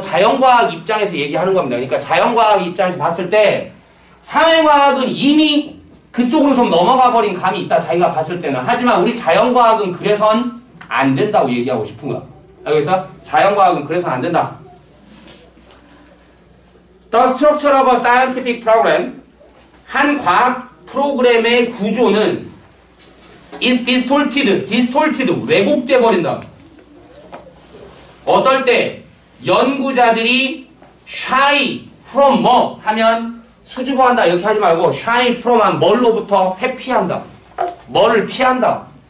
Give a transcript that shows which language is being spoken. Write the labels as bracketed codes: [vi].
[ko] 자연과학 입장에서 얘기하는 겁니다. 그러니까 자연과학 입장에서 봤을 때 사회과학은 이미 그쪽으로 좀 넘어가 버린 감이 있다 자기가 봤을 때는. 하지만 우리 자연과학은 그래선 안 된다고 얘기하고 싶은 거야. 알겠어? 자연과학은 그래선 안 된다. [en] The structure of a scientific program, [ko] 한 과학 프로그램의 구조는 [en] is distorted, [ko] 왜곡돼 버린다. 어떨 때 연구자들이 [en] shy from [ko] 뭐 하면 수줍어한다 이렇게 하지 말고 shy from 한 뭘로부터 회피한다. 뭐를 피한다.